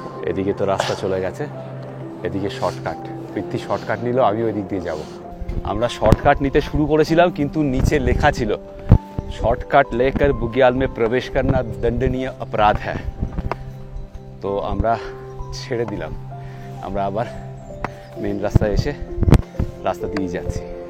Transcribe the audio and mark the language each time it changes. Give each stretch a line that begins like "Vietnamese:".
Bangla: এদিকে তো রাস্তা চলে গেছে, এদিকে শর্টকাট। পৃথ্বী শর্টকাট নিল, আমি ওই দিক দিয়ে যাব। আমরা শর্টকাট নিতে শুরু করেছিলাম, কিন্তু নিচে লেখা ছিল
Hindi: शॉर्टकट लेकर बुग्याल में प्रवेश करना दंडनीय अपराध है।
Bangla: तो আমরা ছেড়ে দিলাম, আমরা আবার মেইন রাস্তায় এসে রাস্তা দিয়ে যাচ্ছি।